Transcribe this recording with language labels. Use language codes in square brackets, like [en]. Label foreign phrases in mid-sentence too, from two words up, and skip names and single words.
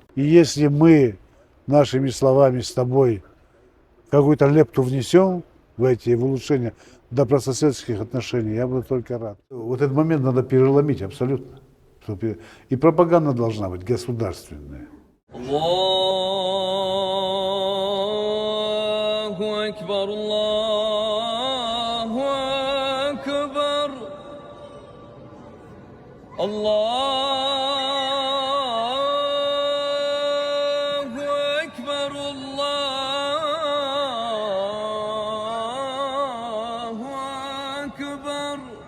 [ru] И если мы нашими словами с тобой какую-то лепту внесем в улучшения добрососедских отношений, я буду только рад. Вот этот момент надо переломить абсолютно. И пропаганда должна быть государственная. [ar] الله أكبر، الله أكبر، الله أكبر، الله أكبر.